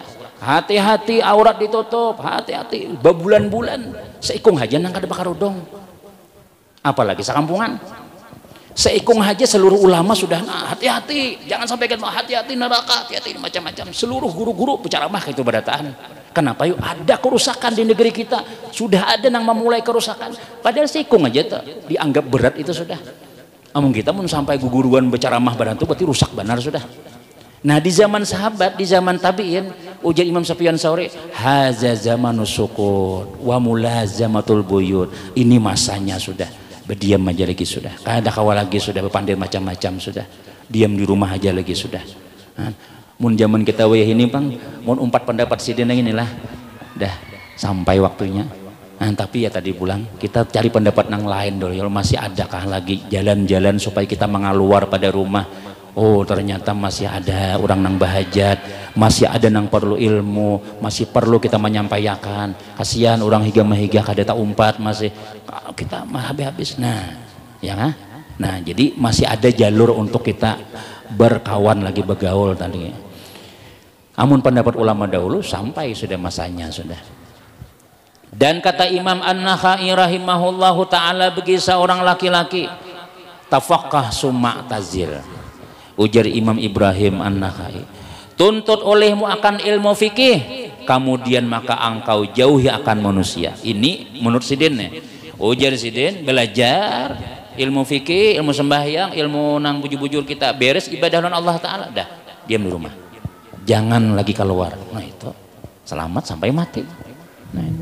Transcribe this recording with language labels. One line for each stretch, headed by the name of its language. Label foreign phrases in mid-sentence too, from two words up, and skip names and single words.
Banjar: Hati-hati aurat ditutup, hati-hati berbulan-bulan seikung aja nang kada bakarudung apalagi sekampungan seikung aja seluruh ulama sudah hati-hati jangan sampai kan hati-hati neraka hati-hati macam-macam seluruh guru-guru bicara mah itu barataan. Kenapa yuk ada kerusakan di negeri kita sudah ada yang memulai kerusakan padahal seikung aja tuh dianggap berat itu sudah amun kita pun sampai guguruan bicara mah badan itu berarti rusak benar sudah. Nah di zaman sahabat di zaman tabi'in ujar Imam Sufyan Tsauri
Arabic: haza zamanus sukut wa mulazamatul buyut
Banjar: ini masanya sudah berdiam aja lagi sudah kada kawal lagi sudah berpandai macam-macam sudah diam di rumah aja lagi sudah. Mun zaman kita wayah ini bang mun umpat pendapat sidin inilah dah sampai waktunya. Nah, tapi ya tadi pulang kita cari pendapat yang lain dulu ya masih adakah lagi jalan-jalan supaya kita mengaluar pada rumah. Oh ternyata masih ada orang nang bahajat masih ada nang perlu ilmu masih perlu kita menyampaikan kasihan orang higa kada tak umpat masih kita mah habis nah ya nah jadi masih ada jalur untuk kita berkawan lagi bergaul tadi. Amun pendapat ulama dahulu sampai sudah masanya sudah.
Indonesian: Dan kata Imam An-Nakhai rahimahullahu taala bagi seorang laki-laki
Arabic: tafaqqah summa tazil.
Banjar: Ujar Imam Ibrahim An-Nakhai,
Indonesian: tuntut olehmu akan ilmu fikih kemudian maka engkau jauhi akan manusia.
Banjar: Ini menurut sidin nih. Ujar sidin belajar ilmu fikih, ilmu sembahyang, ilmu nang bujur-bujur kita beres ibadah Allah taala dah diam di rumah.
Indonesian: Jangan lagi keluar. Nah itu selamat sampai mati. Nah itu.